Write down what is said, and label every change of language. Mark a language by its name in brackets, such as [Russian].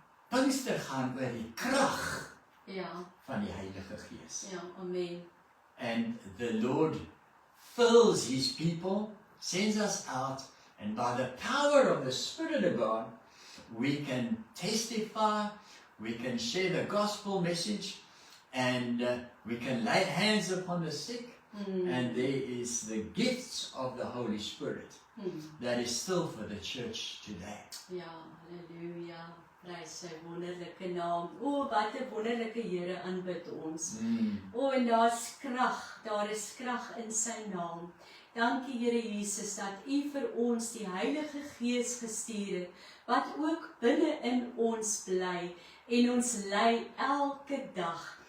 [Afrikaans] Pinkster gaan oor die krag van die Heilige Gees. Ja, amen. [English] And the Lord fills his people, sends us out, and by the power of the Spirit of God, we can testify, we can share the gospel message, and we can lay hands upon the sick, and there is the gifts of the Holy Spirit that is still for the church today. [Afrikaans] Ja, halleluja. Prys sy wonderlike naam. O, wat 'n wonderlike Here aanbid ons. O, en daar is krag in sy naam. Dankie Here Jesus dat U vir ons die Heilige Gees gestuur het, wat ook binne in ons bly en ons lei elke dag.